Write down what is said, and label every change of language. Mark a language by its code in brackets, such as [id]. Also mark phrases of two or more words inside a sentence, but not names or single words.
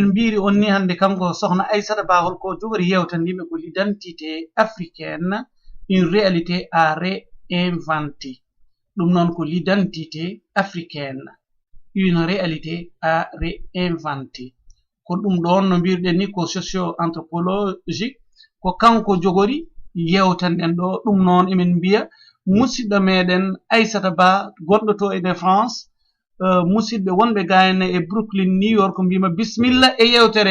[ff] mbiri on ni hande kanko sohna Aissata Ba holko jogori yewtandime ko [fr] l'identité africaine, une réalité à réinventer. [ff] Ɗum noon ko [fr] l'identité africaine, une réalité à réinventer. [ff] Ko ɗum ɗon no mbirɗen ni ko [fr] socio anthropologique, [ff] ko kanko jogori yewtanden ɗo. Ɗum noon emin mbiya musidɗo meɗen Aissata Ba gonɗo to e France, musidɓe wonɓe gayna e Brooklyn New York, mbima bisimilla e yewtere.